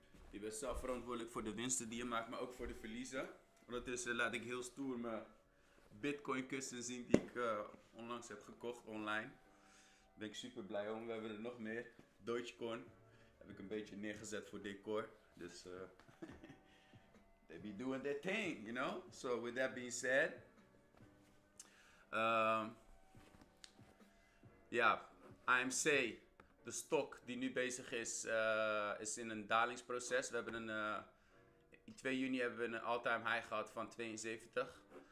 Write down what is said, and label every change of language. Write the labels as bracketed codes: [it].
[nl] Je bent zelf verantwoordelijk voor de winsten die je maakt, maar ook voor de verliezen. Ondertussen laat ik heel stoer mijn Bitcoin kussen zien die ik onlangs heb gekocht online. Daar ben ik super blij om. We hebben er nog meer. Dogecoin heb ik een beetje neergezet voor decor. [en] Dus they be doing their thing, you know. So with that being said, [nl] ja, AMC, de stok die nu bezig is, is in een dalingsproces. We hebben in 2 juni hebben we een all-time high gehad van 72.